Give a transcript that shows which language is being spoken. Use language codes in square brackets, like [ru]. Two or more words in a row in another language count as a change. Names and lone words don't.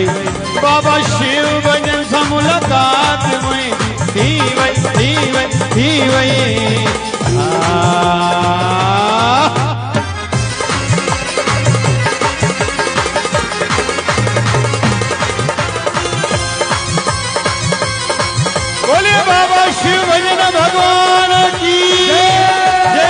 [sd] बाबा शिव भजन सां मुलाकात मुंहिंजी थी वई। [hi] बोलिए बाबा शिव भजन भगवान की जय।